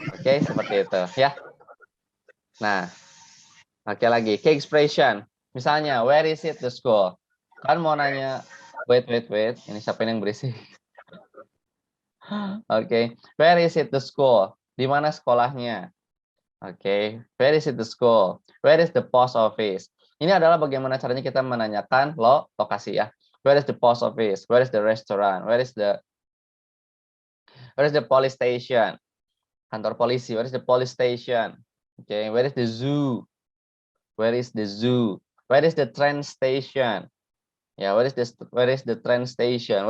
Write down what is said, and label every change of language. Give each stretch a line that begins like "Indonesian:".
Indonesian: Oke, seperti itu. Ya. Nah, oke lagi.
English: Key expression.
Indonesian: Misalnya,
English: where is it the school?
Indonesian: Kan mau nanya,
English: wait.
Indonesian: Ini siapa yang berisik?
English: Oke, where is it the school?
Indonesian: Di mana sekolahnya?
English: Oke, where is it the school? Where is the post office?
Indonesian: Ini adalah bagaimana caranya kita menanyakan lokasi ya.
English: Where is the post office? Where is the restaurant? Where is the police station?
Indonesian: Kantor polisi.
English: Where is the police station? Okay, where is the zoo? Where is the zoo? Where is the train station? Ya, where is the train station?